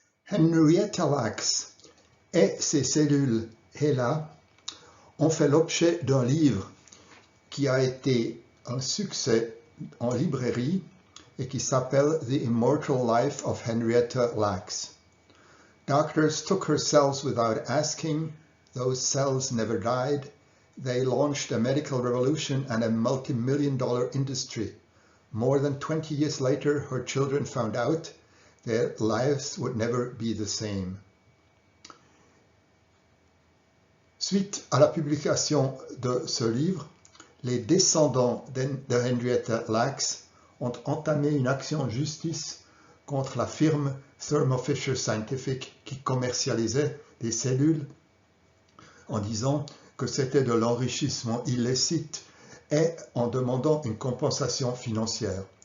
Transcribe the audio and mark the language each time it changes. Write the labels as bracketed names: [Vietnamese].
[French] Henrietta Lacks et ses cellules HeLa ont fait l'objet d'un livre qui a été un succès en librairie et qui s'appelle The Immortal Life of Henrietta Lacks. [English] Doctors took her cells without asking. Those cells never died. They launched a medical revolution and a multi-million-dollar industry. More than 20 years later, her children found out their lives would never be the same. [French] Suite à la publication de ce livre, les descendants de Henrietta Lacks ont entamé une action en justice contre la firme Thermo Fisher Scientific qui commercialisait des cellules en disant que c'était de l'enrichissement illicite et en demandant une compensation financière.